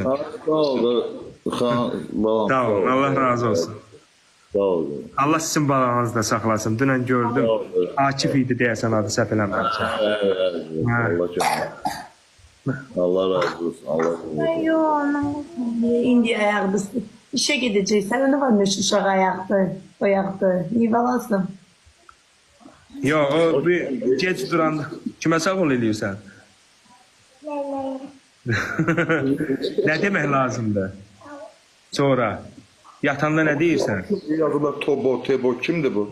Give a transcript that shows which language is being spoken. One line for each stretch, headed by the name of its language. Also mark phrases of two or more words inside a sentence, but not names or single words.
Azerbaijani: Sağ ol, balam. Sağ olun, Allah razı olsun. Sağ ol. Allah sizin balanızı da saxlasın. Dünən gördüm. Akif idi deyəsən adı, səhv eləmirəmsə. Allah kömək. Allah razı olsun. Allah razı olsun.
Turkish: İndi ayakta. İşe gideceksen ne varmış uşak ayakta. İyi balasın.
Azerbaijani: Yo, o bir gec duranda kimə sağ ol eləyirsən? Nə demək lazımdır? Sonra yatanda nə deyirsən? Yazılar Tobo, Tebo. Kimdir bu?